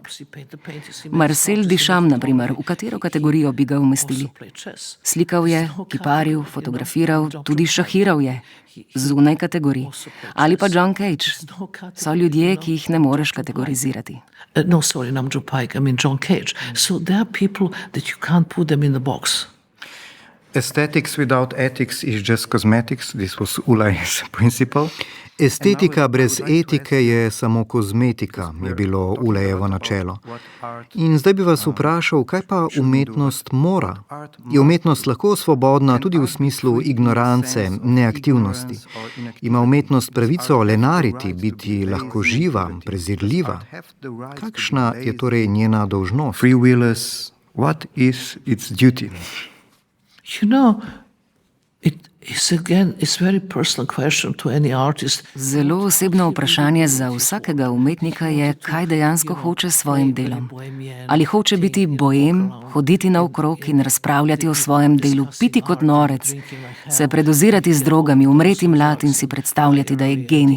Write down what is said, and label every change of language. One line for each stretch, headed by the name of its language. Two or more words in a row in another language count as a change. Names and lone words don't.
Slovenian: Marcel Duchamp, na primer, v katero kategorijo bi ga umestili? Slikal je, kiparil, fotografiral, tudi šahiral je. Zunaj kategorij. Ali pa John Cage. So ljudje, ki jih ne moreš kategorizirati.
English: No, sorry, Nam June Paik, I mean John Cage. So there are people that you can't put them in the box. Aesthetics without ethics is just cosmetics. This was Ulaj's principle.
Slovenian: Estetika brez etike je samo kozmetika, je bilo Ulajevo načelo. In zdaj bi vas vprašal, kaj pa umetnost mora? Je umetnost lahko svobodna tudi v smislu ignorance, neaktivnosti? Ima umetnost pravico lenariti, biti lahko živa, prezirljiva? Kakšna je torej njena dolžnost?
English: Free willers, what is its duty? You know,
Slovenian: Zelo osebno vprašanje za vsakega umetnika je, kaj dejansko hoče s svojim delom. Ali hoče biti boem, hoditi naokrog in razpravljati o svojem delu, piti kot norec, se predozirati z drogami, umreti mlad in si predstavljati, da je genij.